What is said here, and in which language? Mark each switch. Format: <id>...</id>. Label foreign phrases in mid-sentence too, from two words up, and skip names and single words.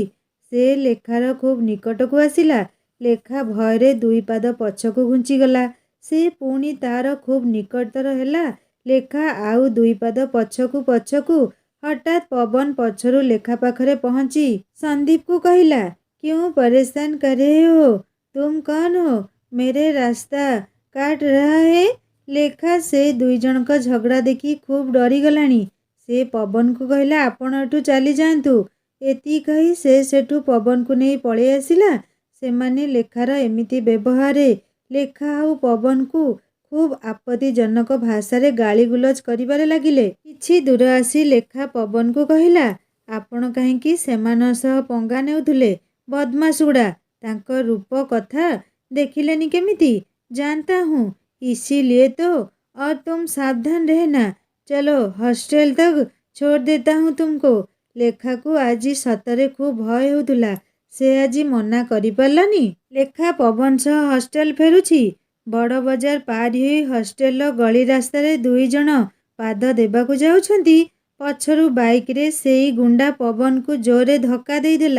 <or>ସେ ଲେଖାର ଖୁବ୍ ନିକଟକୁ ଆସିଲା। ଲେଖା ଭୟରେ 2 ପାଦ ପଛକୁ ଘୁଞ୍ଚିଗଲା। ସେ ପୁଣି ତାର ଖୁବ୍ ନିକଟତର ହେଲା। ଲେଖା ଆଉ 2 ପାଦ ପଛକୁ ପଛକୁ। ହଠାତ୍ ପବନ ପଛରୁ ଲେଖା ପାଖରେ ପହଞ୍ଚି ସନ୍ଦୀପକୁ କହିଲା,</or> <hi>କ୍यों परेशान कर रहे हो? तुम कौन हो? मेरे रास्ता काट रहा है?</hi> <or>ଲେଖା ସେ 2 ଜଣଙ୍କ ଝଗଡ଼ା ଦେଖି ଖୁବ୍ ଡରିଗଲାଣି। ସେ ପବନକୁ କହିଲା, ଆପଣ ଏଠୁ ଚାଲିଯାଆନ୍ତୁ। ଏତିକି କହି ସେ ସେଠୁ ପବନକୁ ନେଇ ପଳେଇ ଆସିଲା। ସେମାନେ ଲେଖାର ଏମିତି ବ୍ୟବହାରରେ ଲେଖା ଆଉ ପବନକୁ ଖୁବ୍ ଆପତ୍ତିଜନକ ଭାଷାରେ ଗାଳିଗୁଲଜ କରିବାରେ ଲାଗିଲେ। କିଛି ଦୂର ଆସି ଲେଖା ପବନକୁ କହିଲା, ଆପଣ କାହିଁକି ସେମାନଙ୍କ ସହ ପଙ୍ଗା ନେଉଥିଲେ? ବଦମାସଗୁଡ଼ା। ତାଙ୍କ ରୂପ କଥା ଦେଖିଲେନି କେମିତି?</or> <hi>जानता हूँ, इसीलिए तो। और तुम सावधान रहना। चलो हॉस्टल तक छोड़ देता हूँ तुमको।</hi> <or>ଲେଖାକୁ ଆଜି ସତରେ ଖୁବ୍ ଭୟ ହେଉଥିଲା। ସେ ଆଜି ମନା କରିପାରିଲାନି। ଲେଖା ପବନ ସହ ହଷ୍ଟେଲ ଫେରୁଛି। ବଡ଼ ବଜାର ପାରି ହୋଇ ହଷ୍ଟେଲର ଗଳି ରାସ୍ତାରେ ଦୁଇଜଣ ପାଦ ଦେବାକୁ ଯାଉଛନ୍ତି। ପଛରୁ ବାଇକରେ ସେଇ ଗୁଣ୍ଡା ପବନକୁ ଜୋରରେ ଧକ୍କା ଦେଇଦେଲା।</or>